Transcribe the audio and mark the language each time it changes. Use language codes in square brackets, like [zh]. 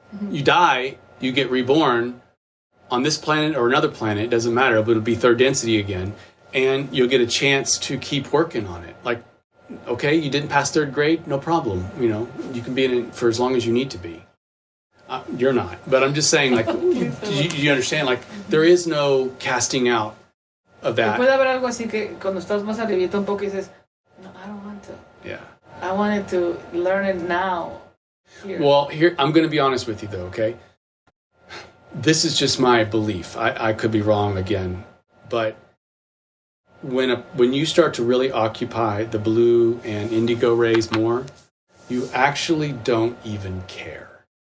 [en] You die, you get reborn on this planet or another planet, it doesn't matter, but it'll be third density again, and you'll get a chance to keep working on it. Like, okay, you didn't pass third grade, no problem. You know, you can be in it for as long as you need to be. You're not. But I'm just saying, like, you understand, like, there is no casting out of that. [es] Puede haber algo así que cuando estás más arribita un poco dices, no, [en] I don't want to. Yeah. I wanted to learn it now. Here. Well, here, I'm going to be honest with you, though, okay? This is just my belief. I could be wrong again. But when you start to really occupy the blue and indigo rays more, you actually don't even care.